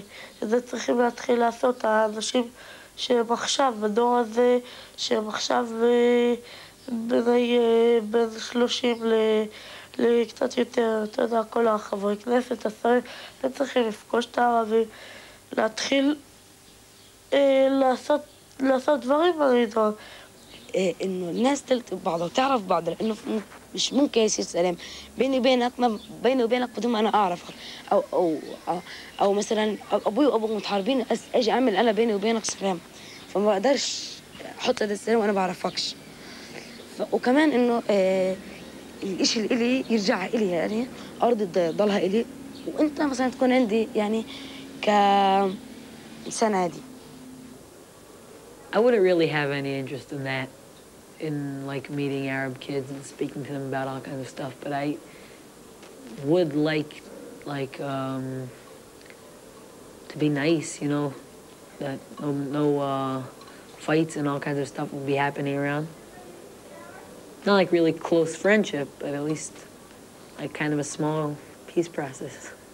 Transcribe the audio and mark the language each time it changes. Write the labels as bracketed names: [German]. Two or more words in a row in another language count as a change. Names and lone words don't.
[Hebrew] זה צריכים להתחיל לעשות האנשים שהם עכשיו, בדור הזה, שהם עכשיו בין 30 לקצת יותר, אתה יודע, כל החברי כנסת, השרים, הם צריכים לפגוש את הערבים, להתחיל לעשות דברים ברידון. [Arabic] إنه الناس تلتقي بعضها وتعرف بعضها لأنه مش ممكن يصير سلام بيني وبينك بدون ما أنا أعرفك أو مثلا أبوي وأبوك متحاربين أجي أعمل أنا بيني وبينك سلام فما بقدرش أحط هذا السلام وأنا بعرفكش وكمان إنه الإشي اللي إلي يرجع إلي يعني أرضي تضلها إلي وأنت مثلا تكون عندي يعني كإنسان عادي. [English] I wouldn't really have any interest in that, in like meeting Arab kids and speaking to them about all kinds of stuff. But I would like to be nice, you know, that no fights and all kinds of stuff will be happening around. not like really close friendship, but at least like kind of a small peace process.